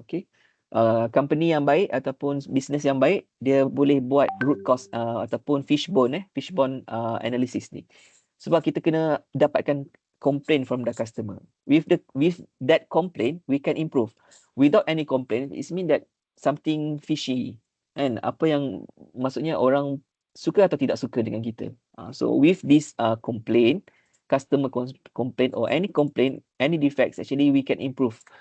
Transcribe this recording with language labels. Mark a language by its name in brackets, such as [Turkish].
[Malay] Okay. Company yang baik ataupun business yang baik, dia boleh buat root cause ataupun fishbone analysis ni. Sebab kita kena dapatkan complaint [English] from the customer. With that complaint, we can improve. Without any complaint, it means that something fishy. [Malay] And apa yang maksudnya orang suka atau tidak suka dengan kita. [English] So with this complaint, customer complaint or any complaint, any defects, actually we can improve.